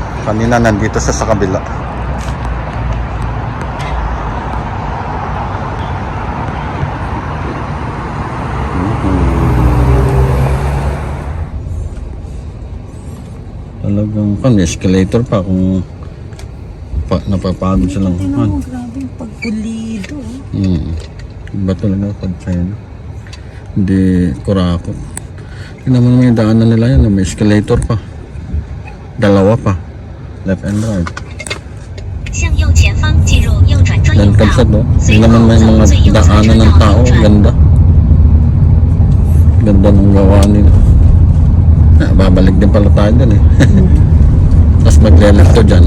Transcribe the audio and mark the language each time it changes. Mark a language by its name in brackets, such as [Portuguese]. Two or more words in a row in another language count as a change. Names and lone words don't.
[Filipino] Kanina nandito sa kabila. Talagang may escalator pa kung napapagod silang Tingnan mo, grabe yung pagpulido. Iba talaga pag China. Hindi kurakot. Tingnan mo naman yung daanan nila yan, may escalator pa. Dalawa pa. [English] Left and right. [Chinese] 向右前方进入右转专 [Filipino] Yan [Chinese] 用道 [Filipino] Kabsat Tingnan [Chinese] 随 [Filipino] naman [Chinese] 后 [Filipino] may [Chinese] 走 [Filipino] mga [Chinese] 最右侧车 [Filipino] daanan [Chinese] 道 [Filipino] ng tao. [Chinese] 右转。 [Filipino] Ganda. Ganda ng gawa nila. Babalik din pala tayo dun Tapos magle-left to dyan